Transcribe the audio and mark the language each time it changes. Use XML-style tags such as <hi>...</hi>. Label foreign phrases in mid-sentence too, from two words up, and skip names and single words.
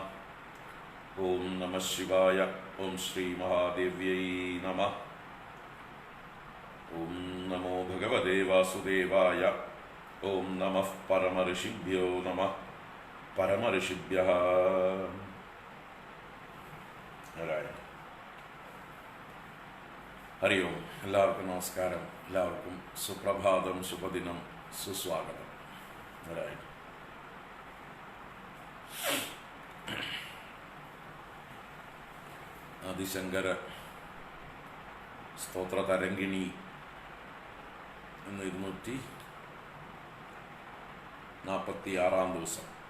<sa>ॐ नमः शिवाय। ॐ श्रीमहादेव्यै नमः। ॐ नमो भगवते वासुदेवाय। ॐ नमः परमऋषिभ्यो नमः। परमऋषिभ्यः नारायण।</sa> <ml>ഹരി ഓം. എല്ലാവർക്കും നമസ്കാരം. എല്ലാവർക്കും സുപ്രഭാതം, ശുഭദിനം, സുസ്വാഗതം. നാരായണ. ആദിശങ്കര സ്തോത്ര തരംഗിണി എന്ന 246 ദിവസം.</ml>